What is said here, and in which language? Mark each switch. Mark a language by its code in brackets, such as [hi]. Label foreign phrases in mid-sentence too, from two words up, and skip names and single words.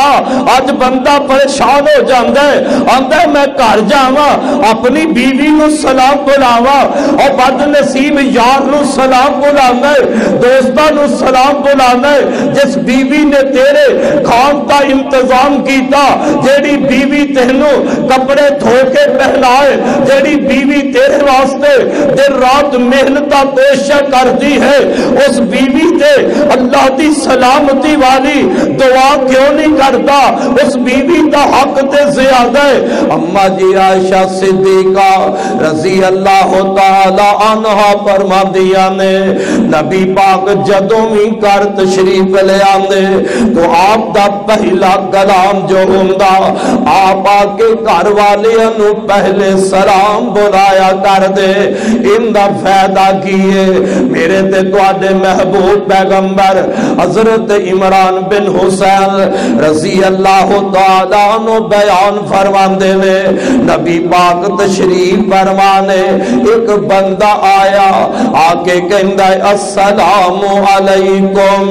[pa] اج بندہ پریشان ہو جاندا ہے, آندا ہے میں گھر جاواں اپنی بیوی نو سلام بلاواں, اور بد نصیب یار نو سلام بلانا ہے, دوستاں نو سلام بلانا ہے. جس بیوی نے تیرے کھان کا انتظام کیتا, جیڑی بیوی تینوں کپڑے دھو کے پہنائے, جیڑی بیوی تیرے واسطے دن رات محنتاں کوشش کرتی ہے, اس بیوی تے اللہ دی سلامتی والی دعا کیوں نہیں کرتا؟ اس بیوی دا حق تے زیادہ ہے. اما جی عائشہ صدیقہ [ar] رضی اللہ تعالی عنہا [pa] فرماندیاں نے نبی پاک جدوں بھی گھر تشریف لے آندے تو آپ دا پہلا کلام جو ہوندا, آپ آ کے گھر والیاں نو پہلے سلام بلایا کر دے. ان دا فائدہ کیے میرے تے تواڈے محبوب پیغمبر حضرت عمران بن حسین [ar] رضی اللہ تعالیٰ عنہ [pa] بیان فرماندے نے, نبی پاک تشریف فرمانے ایک بندہ آیا, آ کے کہندا ہے [ar] السلام علیکم.